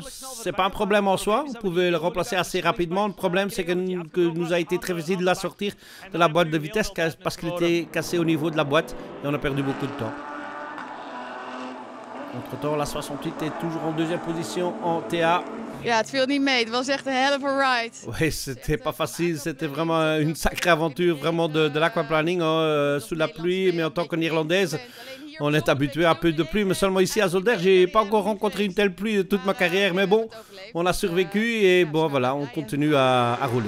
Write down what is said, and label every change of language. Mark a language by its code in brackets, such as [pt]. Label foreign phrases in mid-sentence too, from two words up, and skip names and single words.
[fr] C'est pas un problème en soi, on pouvait le remplacer assez rapidement. Le problème, c'est que nous a été très difficile de la sortir de la boîte de vitesse parce qu'il était cassé au niveau de la boîte et on a perdu beaucoup de temps. Entre-temps, la 68 est toujours en 2e position en TA. [nl] Ja, het viel niet mee. Het was echt een [en] hell of a ride. [fr] Oui, c'était pas facile. C'était vraiment une sacrée aventure, vraiment de l'aquaplaning sous la pluie. Mais en tant que néerlandaise, on est habitué à un peu de pluie. Mais seulement ici à Zolder, j'ai pas encore rencontré une telle pluie de toute ma carrière. Mais bon, on a survécu et bon, voilà, on continue à rouler.